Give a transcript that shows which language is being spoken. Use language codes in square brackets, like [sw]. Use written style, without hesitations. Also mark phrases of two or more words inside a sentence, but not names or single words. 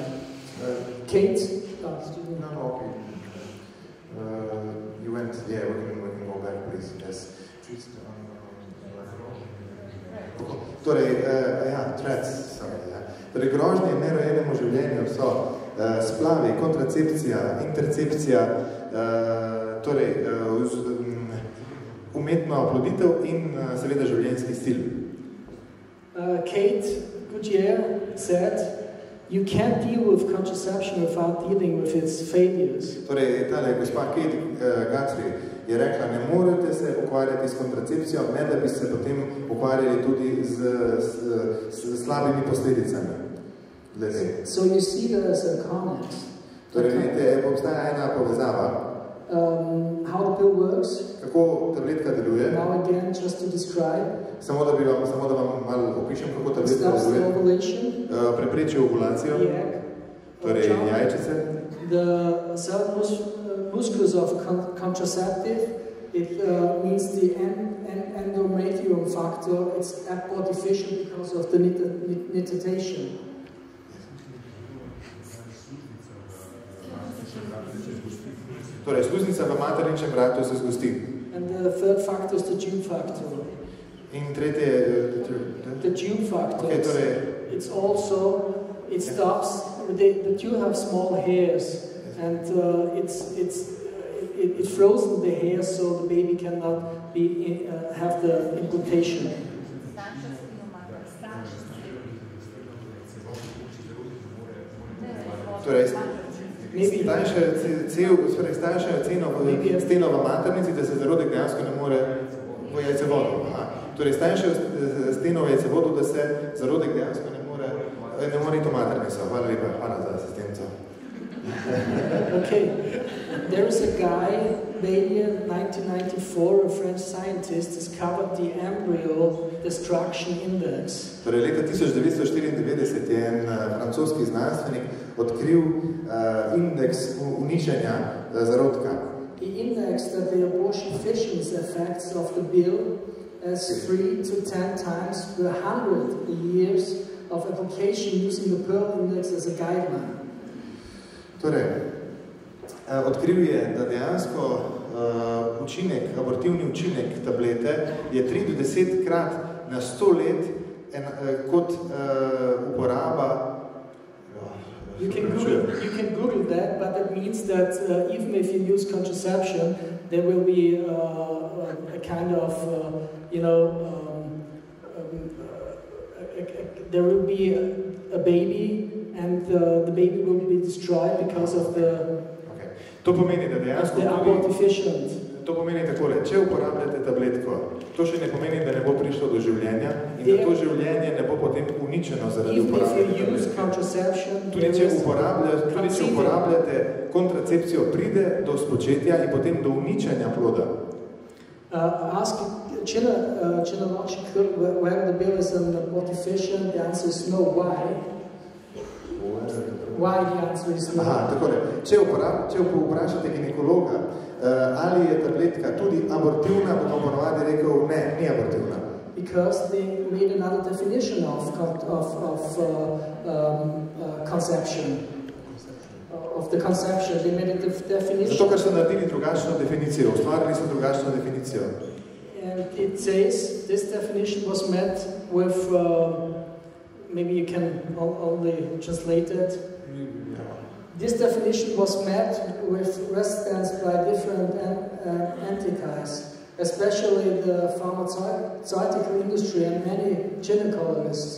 [en] Kate? No, okay. You went, yeah, we can go back, please. Yes. [sl] Torej, Torej, grožnje nerojenemu življenju so splavi, kontracepcija, intercepcija, torej, umetna oploditev in seveda življenjski stil. [en] Kate Goodyear said, you can't deal with contraception without dealing with its failures. [sl] Torej, tale gospa Kate Guthrie je rekla, ne morete se ukvarjati s kontracepcijo, ne da bi se potem ukvarjali tudi z slabimi posledicami. [en] So you see there as a comment. [sl] Torej, vidite, obstaja ena povezava. [en] How the pill works. [sl] Kako tabletka deluje. [en] Now again, just to describe. [sl] Samo da vam malo opišem, kako tabletka deluje. Prepreči ovulacijo. Torej, jajčice. [en] The cell musculus of contraceptive, it means the endometrium factor. It's abortifacient because of the nitrotation. [sl] Torej, sluznica v materničnem vratu se zgosti. [en] And the third factor is the G factor. [sl] In tretje je... [en] The G factor. [sl] Okay, torej... [en] It's also, it stops, the two have small hairs, and it frozen the hair so the baby cannot have the implantation. [sl] Torej, stanjšajo steno v maternici, da se zarodek dejansko ne more v jajcevodu. Torej, stanjšajo steno v jajcevodu, da se zarodek dejansko ne more iti v maternico. Hvala lepa, hvala za asistenco. [en] Okay, there is a guy, maybe in 1994, a French scientist discovered the embryo destruction index. [sl] Torej, leta 1994 je en francoski znanstvenik odkril indeks uničenja zarodka. [en] The index that the abortion efficiency effects of the pill as 3 to 10 times per 100 years of application using the Pearl index as a guideline. [sl] Torej, odkril je, da dejansko abortivni učinek tablete je 3 do 10 krat na 100 let kot uporaba. [en] You can Google that, but that means that even if you use contraception, there will be a kind of, there will be a baby, and the baby will be destroyed because of the abortifacient. [sl] To pomeni takole, če uporabljate tabletko, to še ne pomeni, da ne bo prišlo do življenja in da to življenje ne bo potem uničeno zaradi uporabe tabletke. Tudi če uporabljate kontracepcijo, pride do spočetja in potem do uničenja ploda. [en] Ask Chinological whether the pill is an abortifacient, the answer is no. Why? Why the answer is no? [sl] Takole, če vprašate ginekologa, ali je tabletka tudi abortivna, bomo ponovadi rekel, ne, ni abortivna. [en] Because they made another definition of conception. Of the conception, they made a definition. [sl] Zato, ker so naredili drugačno definicijo, ustvarili so drugačno definicijo. [en] And it says, this definition was met with, maybe you can only translate it. This definition was met with resistance by different entities, especially the pharmaceutical industry and many gynecologists.